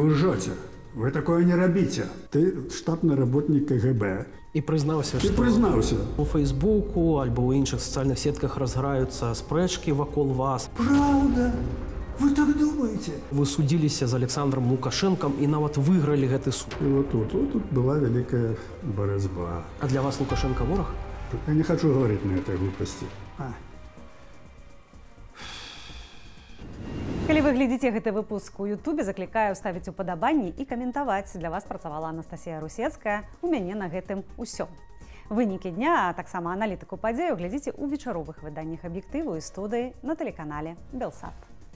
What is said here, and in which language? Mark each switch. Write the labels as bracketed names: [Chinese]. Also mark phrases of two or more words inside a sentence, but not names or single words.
[Belarusian] Вы лжаце. Вы такое не робіце. [Russian] Ты штатный работник КГБ. [Belarusian] І прызнаўся, Ты што прызнаўся. у Фейсбуку альбо ў іншых сацыяльных сетках разграюцца спрэчкі вакол вас. [Russian] Правда? Вы так думаете? [Belarusian] Вы судзіліся з Александром Лукашенком і нават выйгралі гэты суд. [Russian] И вот тут была великая борьба. [Belarusian] А для вас Лукашенко вораг? [Russian] Я не хочу говорить на этой глупости. [Belarusian] Калі вы глядзіце гэты выпуск у Ютубе, заклікаю ставіць упадабанні і каментаваць. Для вас працавала Анастасія Русецкая. У мяне на гэтым усё. Вынікі дня, а таксама аналітыку падзею глядзіце ў вечаровых выданнях аб'ектыву і студыі на тэлеканале Белсат.